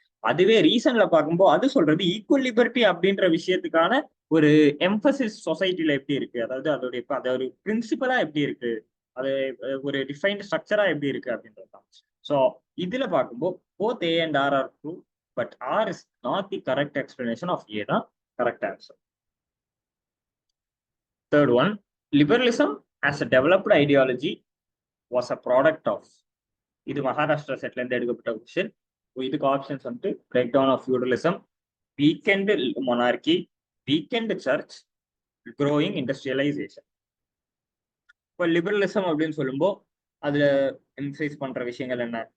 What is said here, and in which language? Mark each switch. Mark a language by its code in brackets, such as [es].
[ta] அதுவே ரீசன்ல பார்க்கும்போது அது சொல்றது ஈக்குவல் லிபர்ட்டி அப்படின்ற விஷயத்துக்கான ஒரு எம்பசிஸ் சொசைட்டில எப்படி இருக்கு, அதாவது அதோட அது ஒரு பிரின்சிபலா எப்படி இருக்கு, அது ஒரு டிஃபைன்ட் ஸ்ட்ரக்சரா எப்படி இருக்கு அப்படின்றது தான். [en] so [ta] இதுல பார்க்கும்போது [en] Both A and R are true, but R is not the correct explanation of A தான் correct answer. Third one, liberalism as a developed ideology was a product of. [ta] இது மகாராஷ்டிரா செட்ல இருந்து எடுக்கப்பட்ட கொஸ்டின். இதுக்கு ஆப்ஷன்ஸ் வந்து break down of feudalism, weekend monarchy, weekend search, growing industrialisation. இப்போ liberalism அப்படின்னு சொல்லும்போது அதுல எம்ஃபசைஸ் பண்ற விஷயங்கள் என்ன?